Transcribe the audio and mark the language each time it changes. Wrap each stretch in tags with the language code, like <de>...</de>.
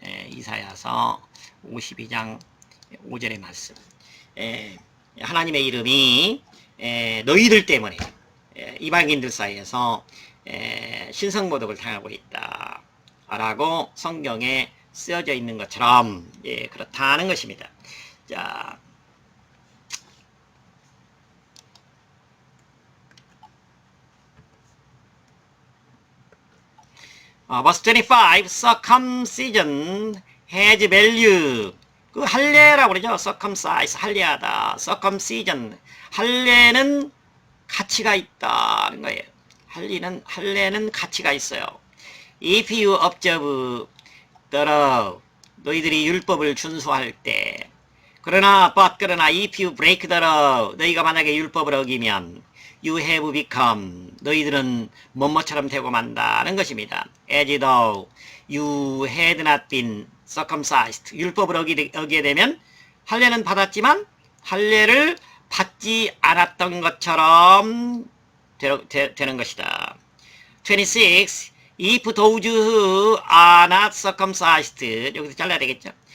<ko>이사야서 52장 5절의 말씀. 하나님의 이름이 너희들 때문에 이방인들 사이에서 신성모독을 당하고 있다 라고 성경에 쓰여져 있는 것처럼 그렇다는 것입니다.</ko> <en>자, verse 25, circumcision has value.</en> <ko>그 할례라고 그러죠. circumcise, 할례하다. circumcision, 할례는 가치가 있다는 거예요. 할례는 가치가 있어요.</ko> <en>If you observe the law,</en> <ko>너희들이 율법을 준수할 때. 그러나</ko> <en>if you break the law,</en> <ko>너희가 만약에 율법을 어기면</ko> <en>you have become,</en> <ko>너희들은 뭐뭐처럼 되고 만다는 것입니다.</ko> <en>As though you had not been circumcised,</en> <ko>율법을 어기게 되면 할례는 받았지만 할례를 받지 않았던 것처럼 되는 것이다. 26.</ko> <en>If those who are not circumcised,</en> <ko>여기서 잘라야 되겠죠.</ko>